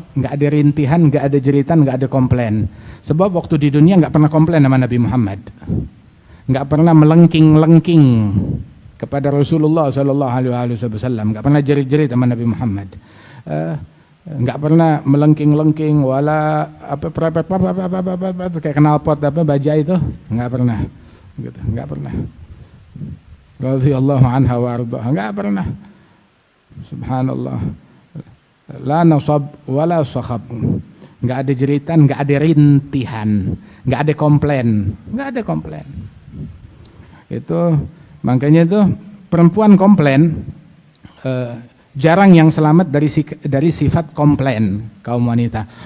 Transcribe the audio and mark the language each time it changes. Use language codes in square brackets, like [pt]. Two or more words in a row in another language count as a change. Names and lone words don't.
[id] Nggak ada rintihan, nggak ada jeritan, nggak ada komplain. Sebab waktu di dunia nggak pernah komplain sama Nabi Muhammad, nggak pernah melengking-lengking kepada Rasulullah SAW, nggak pernah jerit-jerit sama Nabi Muhammad, nggak pernah melengking-lengking, wala apa kayak knalpot apa baja itu, nggak pernah, gitu, nggak pernah. [ar] رضي الله عنها وأرضاها, [id] nggak pernah. [ar] سبحان الله، لا نسب ولا صخب, [id] nggak ada jeritan, nggak ada rintihan, nggak ada komplain, Itu makanya itu perempuan komplain jarang yang selamat dari sifat komplain kaum wanita.